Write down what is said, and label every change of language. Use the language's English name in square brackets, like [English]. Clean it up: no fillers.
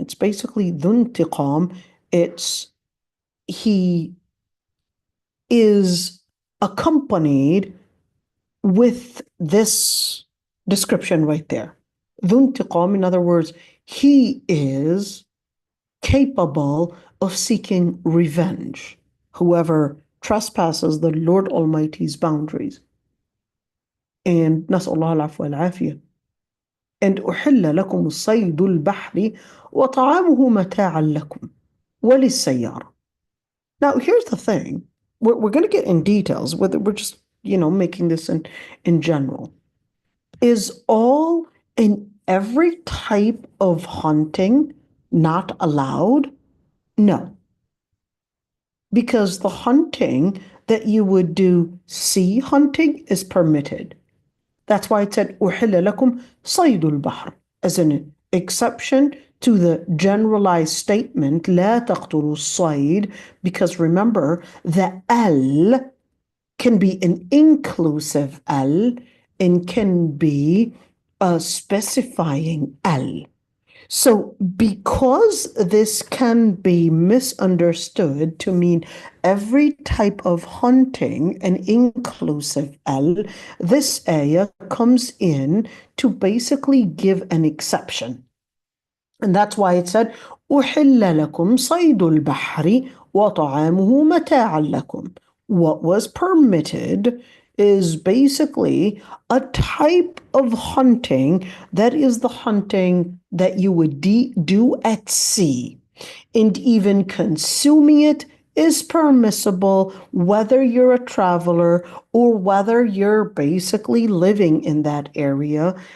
[English] It's basically ذو انتقام. It's he is accompanied with this description right there. ذو انتقام, in other words, he is capable of seeking revenge. Whoever trespasses the Lord Almighty's boundaries. [Arabic] And نسأل الله العفو والعافية. And أحل لكم الصيد البحر وطعامه متاعا لكم وللسيارة. [English] Now here's the thing. We're going to get in details. We're just, making this in general. Is all and every type of hunting not allowed? No. Because the hunting that you would do sea hunting is permitted. That's why it said أُحِلَّ لَكُمْ صَيْدُ الْبَحْرِ as an exception to the generalized statement لا تقتلوا الصيد, because remember the al can be an inclusive al and can be a specifying al. So, because this can be misunderstood to mean every type of hunting, an inclusive al, this ayah comes in to basically give an exception. And that's why it said, أُحِلَّ لَكُمْ صَيْدُ الْبَحْرِ وَطَعَامُهُ مَتَاعًا لَكُمْ. What was permitted is basically a type of hunting that is the hunting that you would do at sea. And even consuming it is permissible whether you're a traveler or whether you're basically living in that area.